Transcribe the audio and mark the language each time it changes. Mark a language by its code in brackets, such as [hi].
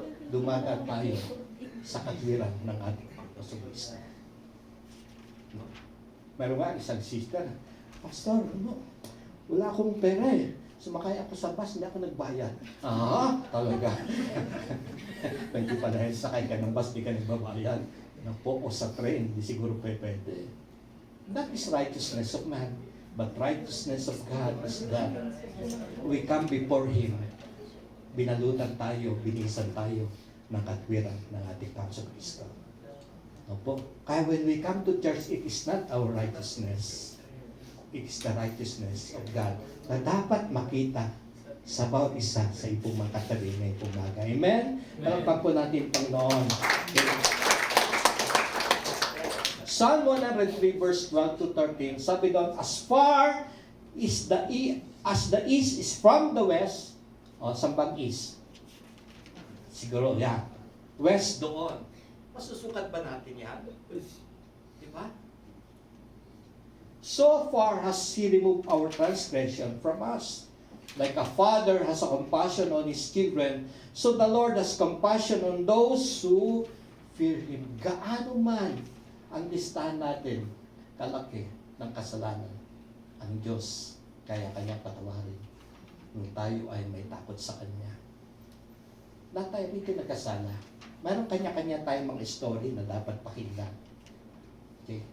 [tl] dumagat tayo sa katwiran ng ating Panginoon Kristo. No? Meron nga isang sister, Pastor, wala akong pera eh. Sumakay ako sa bus, hindi ako nagbayad. Ah, talaga. Hindi pa dahil sakay ka ng bus, hindi ka nagbabayad. Napo o sa train, hindi siguro pwede. [en] That is righteousness of man. But righteousness of God is that we come before Him. [tl] Binalutan tayo, binisan tayo ng katwiran ng ating Panginoon Kristo. Opo. Kaya [en] when we come to church, it is not our righteousness. It is the righteousness of God [tl] na dapat makita sa bawat isa sa ipong mga katabi na ipong mga. Amen? Palakpak po natin, Panginoon. Okay. [en] Psalm 103 verse 12 to 13, [tl] sabi doon, [en] as far as the east is from the west, [tl] saan bang [en] east? [tl] Siguro, yan. West doon. Masusukat ba natin yan? Diba? [en] So far has He removed our transgression from us. Like a father has a compassion on his children, so the Lord has compassion on those who fear Him. [tl] Gaano man ang listahan natin kalaki ng kasalanan, ang Diyos kaya Kanya patawarin nung tayo ay may takot sa Kanya. Lahat tayo rito nagkasala. Mayroon kanya-kanya tayong mga story na dapat pakinggan. Okay?